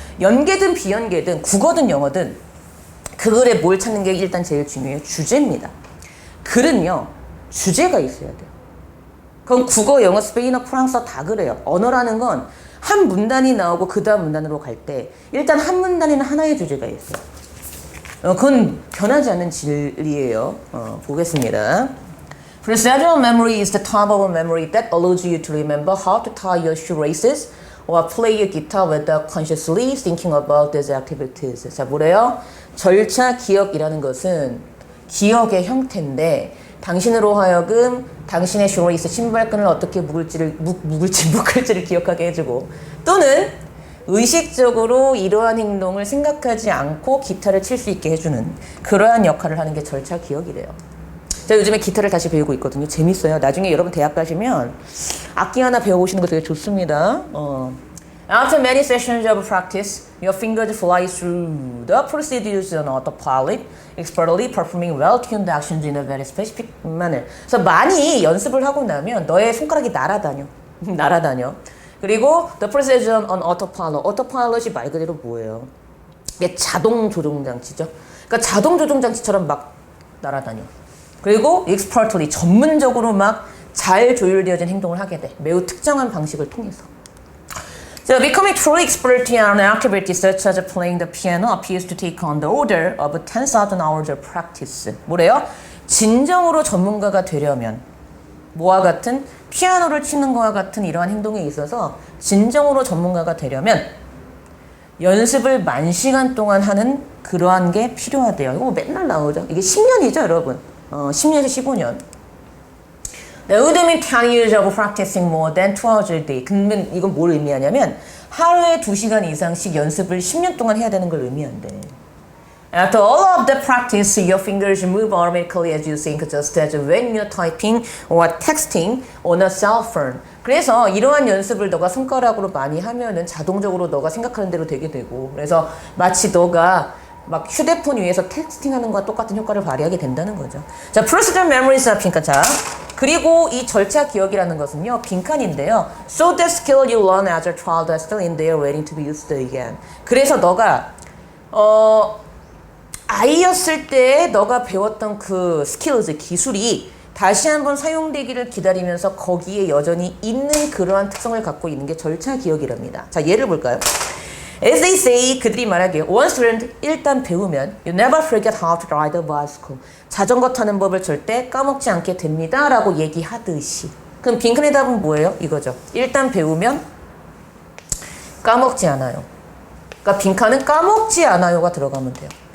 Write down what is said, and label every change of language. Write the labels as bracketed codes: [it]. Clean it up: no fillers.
[ko] 연계든 비연계든 국어든 영어든 그 글에 뭘 찾는 게 일단 제일 중요해요. 주제입니다. 글은요. 주제가 있어야 돼요. 그럼 국어, 영어, 스페인어, 프랑스어 다 그래요. 언어라는 건 한 문단이 나오고 그 다음 문단으로 갈 때 일단 한 문단에는 하나의 주제가 있어요. 그건 변하지 않는 진리예요. 보겠습니다. [en] Procedural memory is the type of memory that allows you to remember how to tie your shoelaces or play your guitar without consciously thinking about these activities. [ko] 자, 뭐래요? 절차 기억이라는 것은 기억의 형태인데 당신으로 하여금 당신의 쇼레이스 신발끈을 어떻게 묶을지를 기억하게 해주고 또는 의식적으로 이러한 행동을 생각하지 않고 기타를 칠 수 있게 해주는 그러한 역할을 하는 게 절차 기억이래요. 제가 요즘에 기타를 다시 배우고 있거든요. 재밌어요. 나중에 여러분 대학 가시면 악기 하나 배워보시는 거 되게 좋습니다. [en] After many sessions of practice, your fingers fly through the procedures on autopilot, expertly performing well-tuned actions in a very specific manner. [ko] 그래서 많이 연습을 하고 나면 너의 손가락이 날아다녀. 날아다녀. 그리고 [en] the procedure on autopilot. [ko] autopilot이 말 그대로 뭐예요? 이게 자동 조종 장치죠. 그러니까 자동 조종 장치처럼 막 날아다녀. 그리고 expertly 전문적으로 막 잘 조율되어진 행동을 하게 돼. 매우 특정한 방식을 통해서. [en] So becoming truly expert in an activity such as playing the piano appears to take on the order of 10,000 hours of practice. [ko] 뭐래요? 진정으로 전문가가 되려면 뭐와 같은 피아노를 치는 것과 같은 이러한 행동에 있어서 진정으로 전문가가 되려면 연습을 10,000시간 동안 하는 그러한 게 필요하대요. 이거 맨날 나오죠. 이게 10년이죠, 여러분. 10년에서 15년. [en] That would mean 10 years of practicing more than 2 hours a day. [ko] 근데 이건 뭘 의미하냐면 하루에 2시간 이상씩 연습을 10년 동안 해야 되는 걸 의미한대. [en] After all of the practice, your fingers move automatically as you think, just as when you're typing or texting on a cell phone. [ko] 그래서 이러한 연습을 너가 손가락으로 많이 하면은 자동적으로 너가 생각하는 대로 되게 되고, 그래서 마치 너가 막 휴대폰 위에서 텍스팅하는 거와 똑같은 효과를 발휘하게 된다는 거죠. 자, procedural memories 빈칸. 자, 그리고 이 절차 기억이라는 것은요, 빈칸인데요. [en] So that skill you learn as a child is still in there waiting to be used again. [ko] 그래서 너가 아이였을 때 너가 배웠던 그 skills, 기술이 다시 한번 사용되기를 기다리면서 거기에 여전히 있는 그러한 특성을 갖고 있는 게 절차 기억이랍니다. 자, 예를 볼까요? [en] As they say, [ko] 그들이 말하기에 [en] once learned, [ko] 일단 배우면 [en] you never forget how to ride a bicycle. [ko] 자전거 타는 법을 절대 까먹지 않게 됩니다. 라고 얘기하듯이. 그럼 빈칸의 답은 뭐예요? 이거죠. 일단 배우면 까먹지 않아요. 그러니까 빈칸은 까먹지 않아요가 들어가면 돼요.